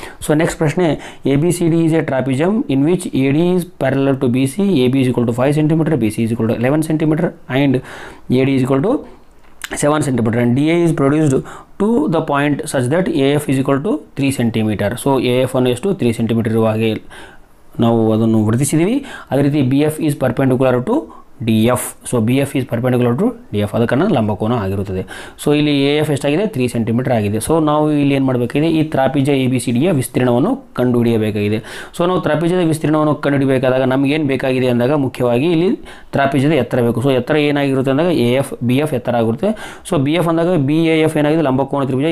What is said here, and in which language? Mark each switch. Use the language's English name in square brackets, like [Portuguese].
[English] So next ಪ್ರಶ್ನೆ, ABCD is a trapezium in which AD is parallel to BC, AB is equal to 5 cm, BC is equal to 11 cm and AD is equal to 7 cm and DA is produced to the point such that AF is equal to 3 cm. [Kannada] So AF ಅನ್ನು ಎಷ್ಟು 3 cm ಇರುವ ಹಾಗೆ ನಾವು ಅದನ್ನು ವರ್ತಿಸಿದ್ದೀವಿ. ಅದೇ ರೀತಿ [English] BF is perpendicular to DF. So BF is perpendicular to DF, [Kannada] ಅದಕ್ಕನ್ನು ಲಂಬಕೋನ ಆಗಿರುತ್ತದೆ. ಸೊ ಇಲ್ಲಿ AF ಎಷ್ಟಾಗಿದೆ 3 cm ಆಗಿದೆ. ಸೊ ನಾವು ಇಲ್ಲಿ ಏನು ಮಾಡಬೇಕಾಗಿದೆ, ಈ ತ್ರಾಪಿಜ ABCDಯ ವಿಸ್ತೀರ್ಣವನ್ನು ಕಂಡುಹಿಡಿಯಬೇಕಾಗಿದೆ. ಸೊ ನಾವು ತ್ರಾಪಿಜದ ವಿಸ್ತೀರ್ಣವನ್ನು ಕಂಡುಹಿಡಿಯಬೇಕಾದಾಗ ನಮಗೇನು ಬೇಕಾಗಿದೆ ಅಂದಾಗ ಮುಖ್ಯವಾಗಿ ಇಲ್ಲಿ ತ್ರಾಪಿಜದ ಎತ್ತರ ಬೇಕು. ಸೊ ಎತ್ತರ ಏನಾಗಿರುತ್ತೆ ಅಂದಾಗ BF ಎತ್ತರ ಆಗಿರುತ್ತೆ. ಸೊ BF ಅಂದಾಗ BAF ಏನಾಗಿದೆ ಲಂಬಕೋನ ತ್ರಿಭುಜ.